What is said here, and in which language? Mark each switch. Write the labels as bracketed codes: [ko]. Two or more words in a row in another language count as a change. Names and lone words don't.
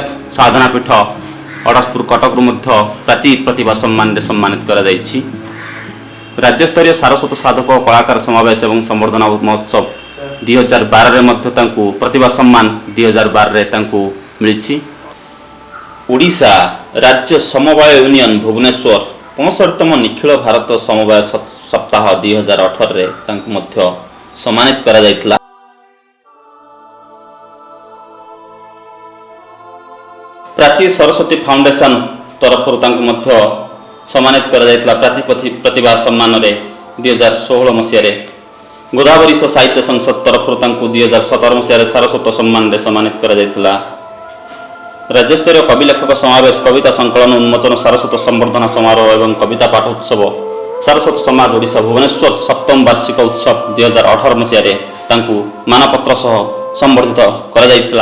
[or] ସାଧନା ପୀଠ ଅଡ଼ଶପୁର କଟକରୁ ମଧ୍ୟ ପ୍ରାଚୀ ପ୍ରତିଭା ସମ୍ମାନରେ ସମ୍ମାନିତ କରାଯାଇଛି ରାଜ୍ୟସ୍ତରୀୟ ସାରସ୍ୱତ ସାଧକ କଳାକାର ସମାବେଶ ଏବଂ ସମ୍ବର୍ଦ୍ଧନା ମହୋତ୍ସବ 2012ରେ ମଧ୍ୟ ତାଙ୍କୁ ପ୍ରତିଭା ସମ୍ମାନ 2012ରେ ତାଙ୍କୁ ମିଳିଛି ଓଡ଼ିଶା ରାଜ୍ୟ ସମବାୟ ୟୁନିୟନ ଭୁବନେଶ୍ୱର 65ତମ ନିଖିଳ ଭାରତ ସମବାୟ ସପ୍ତାହ 2018ରେ ତାଙ୍କୁ ମଧ୍ୟ ସମ୍ମାନିତ କରାଯାଇଥିଲା ପ୍ରାଚୀ ସରସ୍ୱତୀ ଫାଉଣ୍ଡେସନ ତରଫରୁ ତାଙ୍କୁ ମଧ୍ୟ ସମ୍ମାନିତ କରା ପ୍ରାଚୀ ପ୍ରତିଭା ସମ୍ମାନ 2016 ମସିହ ଗୋଦାବରୀ ସାହିତ୍ୟ ସଂସଦ ତରଫ 2017 ମସିହ ସାରସ୍ୱତ ସମ୍ମାନ ସମ୍ମାନିତ କରା ରାଜ୍ୟସ୍ତରୀୟ କବି ଲେଖକ ସମାବେଶ କବିତା ସଂକଳନ ଉନ୍ମୋଚନ ସାରସ୍ୱତ ସମ୍ବର୍ଦ୍ଧନା ସମାରୋହ ଏବଂ କବିତା ପାଠ ଉତ୍ସବ ସାରସ୍ୱତ ସମାଜ ଓଡ଼ିଶା ଭୁବନେଶ୍ୱର ସପ୍ତମ ବାର୍ଷିକ ଉତ୍ସବ 2018 ମସିହ ମାନପତ୍ର ସହ ସମ୍ବର୍ଦ୍ଧିତ କରା